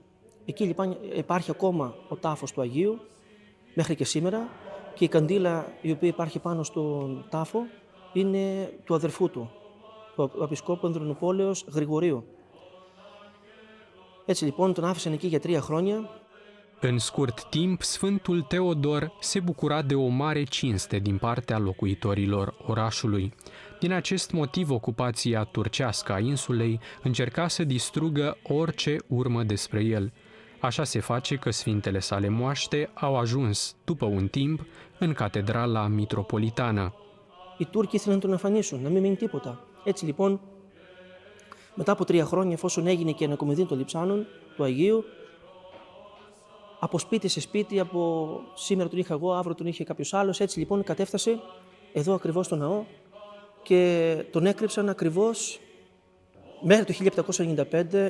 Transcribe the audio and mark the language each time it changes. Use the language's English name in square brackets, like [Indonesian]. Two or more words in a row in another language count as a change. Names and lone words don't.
[Greek] Εκεί λοιπόν υπάρχει ακόμα ο τάφος του Αγίου, μέχρι και σήμερα, και η καντήλα η οποία υπάρχει πάνω στον τάφο είναι του αδερφού του, του Επισκόπου Ανδρονοπόλεως Γρηγορίου. Έτσι λοιπόν τον άφησαν εκεί για 3 χρόνια. [Romanian] În scurt timp, Sfântul Teodor se bucura de o mare cinste din partea locuitorilor orașului. Din acest motiv, ocupația turcească a insulei încerca să distrugă orice urmă despre el. Așa se face că sfintele sale moaște au ajuns, după un timp, în catedrala mitropolitană. [Greek] Οι Τούρκοι ήθελαν να τον εμφανίσουν, να μην μείνει τίποτα. Έτσι λοιπόν, μετά από 3 χρόνια, εφόσον έγινε και η ανακομιδή των λειψάνων του Αγίου, από σπίτι σε σπίτι, από σήμερα τον είχα εγώ, αύριο τον είχε κάποιος άλλος. Έτσι λοιπόν κατέφτασε εδώ ακριβώς στο ναό και τον έκρυψαν ακριβώς μέχρι το 1795.